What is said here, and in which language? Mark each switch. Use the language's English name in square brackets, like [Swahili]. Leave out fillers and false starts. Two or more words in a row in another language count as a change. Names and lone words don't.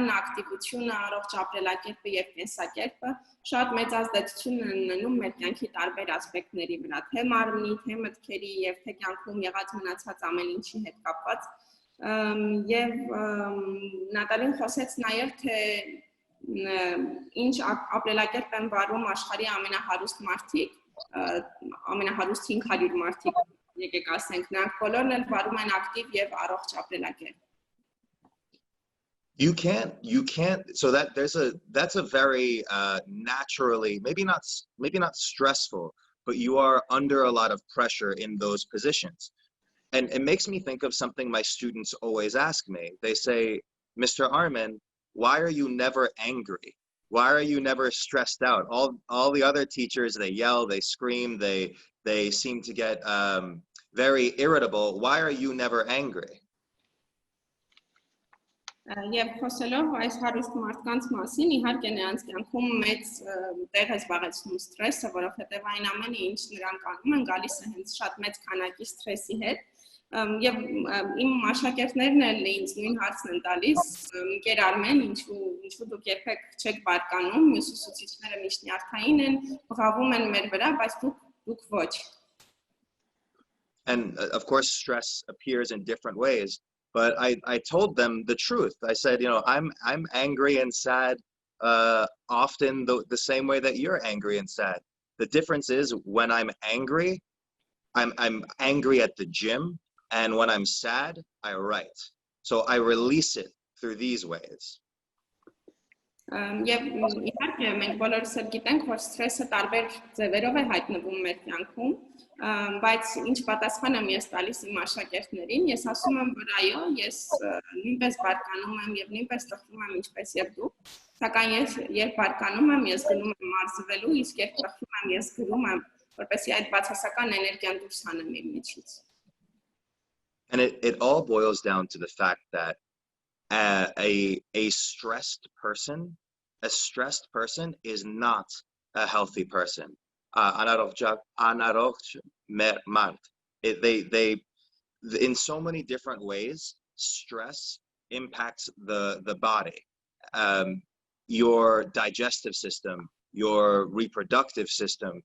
[Armenian] ակտիվությունը, առողջ ապրելակերպը եւ կենսակերպը շատ մեծ ազդեցություն են ունենում մեր կյանքի տարբեր ասպեկտների վրա, թե մարմնի, թե մտքերի եւ թե կյանքում եղած մնացած ամեն ինչի հետ կապված։ Եվ Նատալին խոսեց նաեւ թե ինչ ապրելակերպ են վարում աշխարհի ամենահարուստ մարդիկ, ամենահարուստ 500 մարդիկ, եկեք ասենք, նրանք բոլորն էլ վարում են ակտիվ եւ առողջ ապրելակերպ։ [English] You can't, so that's a very naturally, maybe not stressful, but you are under a lot of pressure in those positions. And it makes me think of something my students always ask me. They say, Mr. Armեն, why are you never angry? Why are you never stressed out? All the other teachers, they yell, they scream, they seem to get very irritable. Why are you never angry? [Armenian] Եվ խոսելով այս հարուստ մարդկանց մասին, իհարկե նրանց կյանքում մեծ տեղ է զբաղեցնում սթրեսը, որովհետև այն ամենը, ինչ նրանք անում են, գալիս է հենց շատ մեծ քանակի սթրեսի հետ։ Եվ իմ աշակերտներն էլ ինձ նույն հարցն են տալիս, Կեր Արմեն, ինչու դուք երբեք չեք բարկանում, մյուս ուսուցիչները միշտ նյարդային են, բղավում են մեր վրա, բայց դուք ոչ։ [English] And of course, stress appears in different ways. But I told them the truth. I said, I'm angry and sad often the same way that you're angry and sad. The difference is when I'm angry at the gym, and when I'm sad, I write. So I release it through these ways. [Armenian] Եվ իհարկե մենք բոլորս էլ գիտենք, որ սթրեսը տարբեր ձևերով է հայտնվում մեր կյանքում, բայց ինչ պատասխան եմ ես տալիս իմ աշակերտներին, ես ասում եմ, որ այո, ես նույնպես բարկանում եմ եւ նույնպես տխրում եմ ինչպես եւ դուք, սակայն ես երբ բարկանում եմ, ես գնում եմ մարզվելու, իսկ երբ տխրում եմ, ես գրում եմ, որպեսզի այդ բացասական էներգիան դուրս հանեմ իմ միջից։ [English] And it all boils down to the fact that a stressed person is not a healthy person. In so many different ways, stress impacts the body, your digestive system, your reproductive system.